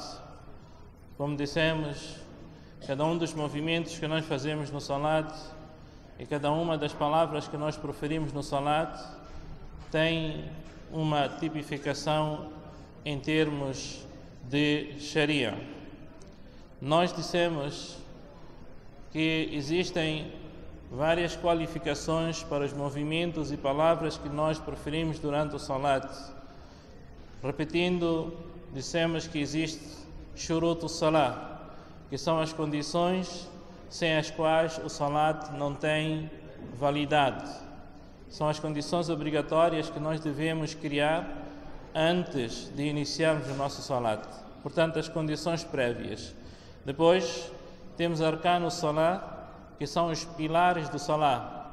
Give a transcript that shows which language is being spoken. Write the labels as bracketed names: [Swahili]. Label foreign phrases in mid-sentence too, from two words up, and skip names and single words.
[Portuguese] Como dissemos, cada um dos movimentos que nós fazemos no salat e cada uma das palavras que nós proferimos no salat tem uma tipificação em termos de Sharia. Nós dissemos que existem várias qualificações para os movimentos e palavras que nós proferimos durante o salat. Repetindo, dissemos que existe [Arabic] shurut al-salah, [Portuguese] que são as condições sem as quais o salat não tem validade. São as condições obrigatórias que nós devemos criar antes de iniciarmos o nosso salat. Portanto, as condições prévias. Depois, temos [Arabic] arcano salat, [Portuguese] que são os pilares do salat.